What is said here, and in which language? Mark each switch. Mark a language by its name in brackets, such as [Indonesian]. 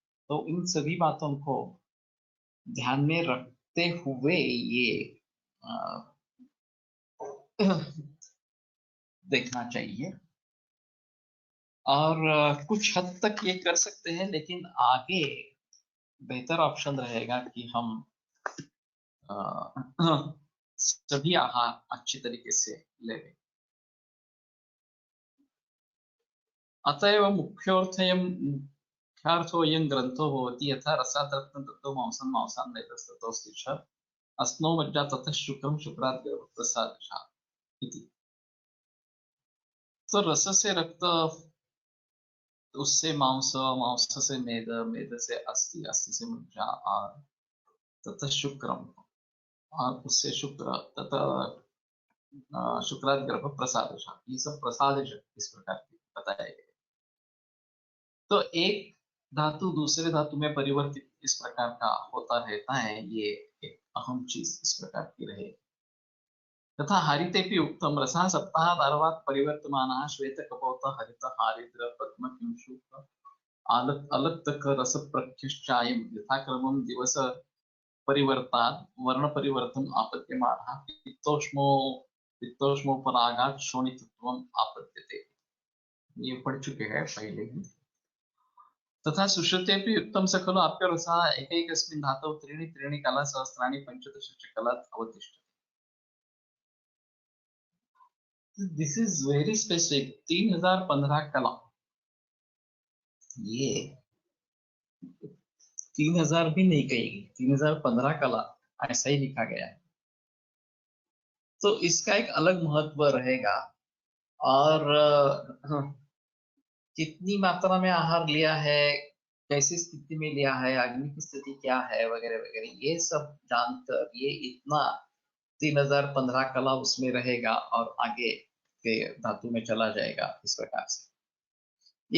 [Hindi] तो इन सभी बातों को ध्यान में रखते हुए ये देखना चाहिए. और कुछ हद तक ये कर सकते हैं, लेकिन आगे बेहतर ऑप्शन रहेगा कि हम सभी आहार अच्छी तरीके से लें. [Sanskrit] अतएव मुख्यार्थोऽयं ग्रंथो भवति, यथा रसात् रक्तं ततो मांसं मांसान् नैतस्ततोऽस्ति च अस्नो मज्जा ततः शुक्रं शुक्रात् गर्भप्रसादः इति. [Hindi] तो रस से रक्त, उससे मांस, मांस से मेद, मेद से अस्थि, अस्थि से मज्जा, और ततः शुक्रम, और उससे शुक्र, तथा [Sanskrit] शुक्रात् गर्भप्रसादः, [Hindi] ये सब प्रसाद इस प्रकार के बताए गए. तो एक धातु दूसरे धातु में परिवर्तित इस प्रकार का होता रहता है, ये एक अहम चीज इस प्रकार की रहे. [Sanskrit] तथा हरितेपि उक्तम रसः सप्ताहादारवात् परिवर्तमानः श्वेत कपोत हरित हारिद्र पद्म किंशुक अलक्तक रस प्रख्यश्चायं यथाक्रमं दिवस परिवर्तात् वर्ण परिवर्तन आपद्यमानः पित्तोष्मोपरागात् शोणितत्वम् आपद्यते. [Hindi] ये पढ़ चुके हैं पहले ही. [Sanskrit] तथा सुश्रुतेपि युक्तं स खलु आप्यरसः एकैकस्मिन् धातौ त्रीणि त्रीणि कलासहस्राणि 15 च कलात् अवतिष्ठति. [English] This is very specific, 3015 कला। [Hindi] ये 3000 भी नहीं कहेगी, 3015 कला ऐसा ही लिखा गया है। तो इसका एक अलग महत्व रहेगा। और कितनी मात्रा में आहार लिया है, कैसी स्थिति में लिया है, अग्नि की स्थिति क्या है, वगैरह वगैरह, ये सब जानकर ये इतना 3015 कला उसमें रहेगा और आगे के धातु में चला जाएगा इस प्रकार से।